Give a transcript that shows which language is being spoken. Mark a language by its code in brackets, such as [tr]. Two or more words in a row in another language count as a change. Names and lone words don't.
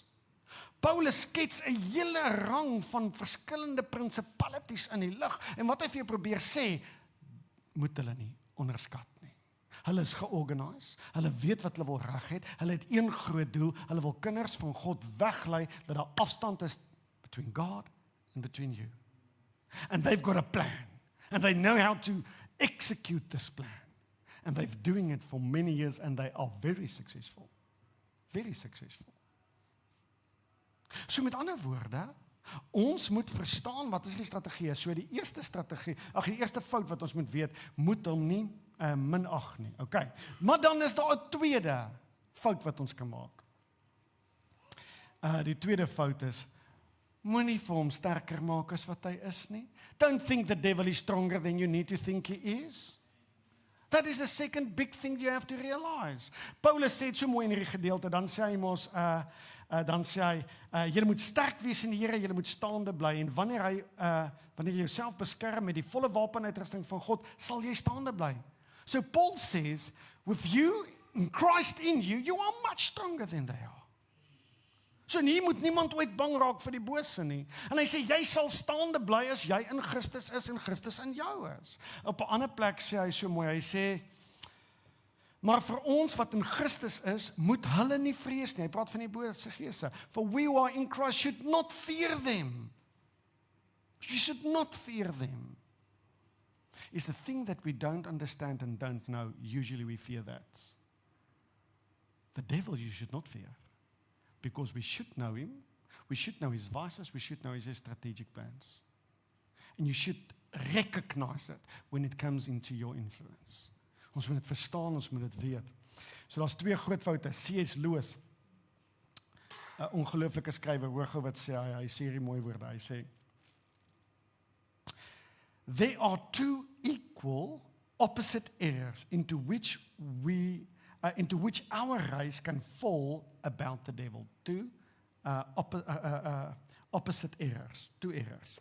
[af] Paulus skets 'n hele rang van verskillende principalities in die lig. En wat hy vir jou probeer sê, moet hulle nie onderskat nie. Hulle is georganiseerd, hulle weet wat hulle wil reg het, hulle het een groot doel, hulle wil kinders van God weglei, dat daar afstand is [en] between God and between you. And they've got a plan, and they know how to execute this plan. And they've doing it for many years, and they are very successful. Very successful. [af] So met ander woorde, ons moet verstaan wat is die strategie. So die eerste strategie, die eerste fout wat ons moet weet, moet hom nie minag nie. Okay. Maar dan is daar 'n tweede fout wat ons kan maak. Die tweede fout is, moenie vir hom sterker maak as wat hy is nie. [en] Don't think the devil is stronger than you need to think he is. That is the second big thing you have to realize. [af] Paulus sê so mooi in hierdie gedeelte, dan sê hy mos, julle moet sterk wees in die Here, julle moet staande bly, en wanneer jy jouself beskerm met die volle wapenuitrusting van God, sal jy staande bly. [en] So Paul says, with you, in Christ in you, you are much stronger than they are. [af] So nie moet niemand ooit bang raak vir die bose nie. En hy sê, jy sal staande bly as jy in Christus is en Christus in jou is. Op 'n ander plek sê hy so mooi, hy sê, maar vir ons wat in Christus is, moet hulle nie vrees nie. Hy praat van die bose geeste. [en] For we who are in Christ should not fear them. You should not fear them. It's the thing that we don't understand and don't know. Usually we fear that. The devil you should not fear. Because we should know him, we should know his vices, we should know his strategic plans. And you should recognize it when it comes into your influence. [af] Ons moet dit verstaan, ons moet dit weet. So daar's twee groot foute. C.S. Lewis, 'n ongelooflike skrywer, hoor gou wat sê hy sê hierdie mooi woorde. Hy sê, [en] there are two equal opposite errors into which our race can fall about the devil. Two opposite errors, two errors.